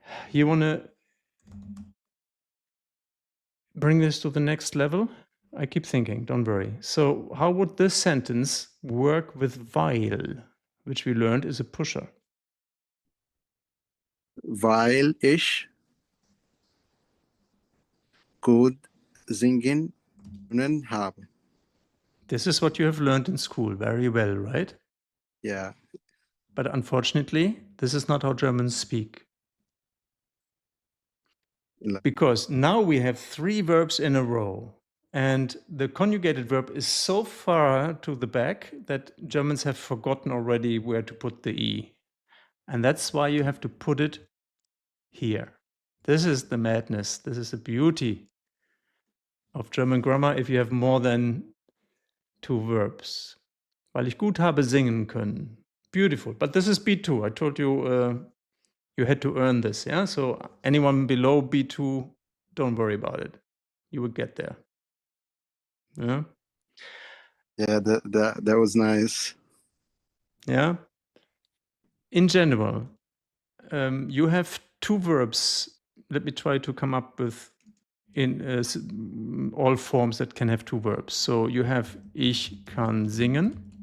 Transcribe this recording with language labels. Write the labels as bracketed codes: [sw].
[en] You want to bring this to the next level? I keep thinking, don't worry. So how would this sentence work with weil, which we learned is a pusher? [de] Weil ich gut singen können habe. [en] This is what you have learned in school very well, right? Yeah. But unfortunately, this is not how Germans speak. Because now we have 3 verbs in a row. And the conjugated verb is so far to the back that Germans have forgotten already where to put the E. And that's why you have to put it here. This is the madness. This is the beauty of German grammar if you have more than 2 verbs. [de] Weil ich gut habe singen können. [en] Beautiful. But this is B2. I told you you had to earn this. Yeah. So anyone below B2, don't worry about it. You will get there. Yeah. Yeah, that was nice. Yeah. In general, you have 2 verbs. Let me try to come up with in all forms that can have 2 verbs. So you have [de] ich kann singen.